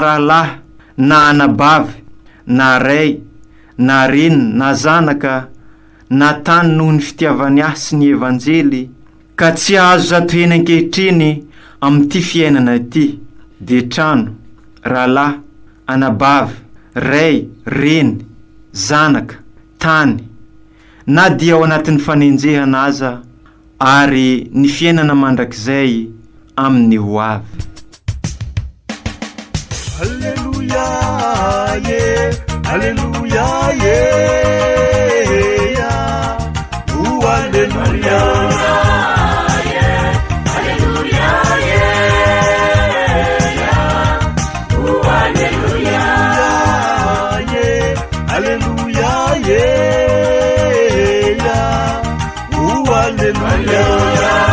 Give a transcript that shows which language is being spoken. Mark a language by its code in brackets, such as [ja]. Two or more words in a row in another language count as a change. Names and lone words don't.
[mg] rahalahy, na anabavy, na ray, na reniny, na zanaka, na tany noho ny fitiavany ahy sy ny evanjely, ka tsy ahazo zato hena ankehitriny amin'ity fiainana ity, de trano, rahalahy, anabavy, ray, reny, zanaka, tany, na dia ao anatin'ny fanenjehana aza, ary ny fiainana mandrakizay amin'ny ho avy. [en] Alleluia, yeah. Alleluia, yeah. Oh, alleluia. Alleluia, yeah. Oh, alleluia. Alleluia, yeah. Oh, alleluia.